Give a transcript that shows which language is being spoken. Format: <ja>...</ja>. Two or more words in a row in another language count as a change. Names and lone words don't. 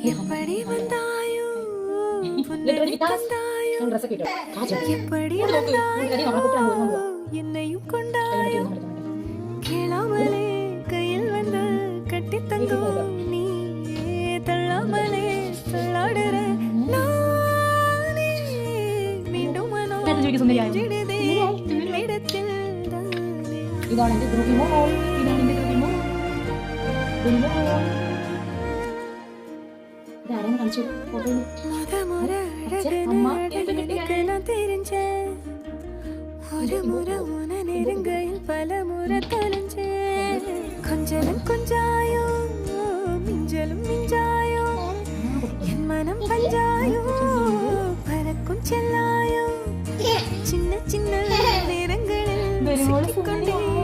<ta>எப்படி வந்தாயோ புன்னகை தந்தாயோ எப்படி வந்தாயோ என்னையும் கொண்டாயோ கேளாமலே கையில் வந்து கட்டி தந்தோ நீயே தள்ளாமலே தள்ளாடுற நானே மீண்டும் மனோ ஜிடுதே இடத்தில் தானே</ta> <ml>ഇതാണ് എന്റെ ഗ്രൂപ്പിൽ മോൾ ഇതാണ് എന്റെ ഗ്രൂപ്പിൽ മോൾ ഇതാരെന്ന് കാണിച്ചു ഫോട്ടോ</ml> <ta>ஒரு முறை உன நெருங்கையில் பல முறை தொலைஞ்சேன் கொஞ்சலும் கொஞ்சாயோ மிஞ்சலும் மிஞ்சாயோ என் மனம் பஞ்சாயோ பறக்கும் செல்லாயோ சின்ன சின்ன நேரங்களில் சிக்கிக்கொண்டே</ta>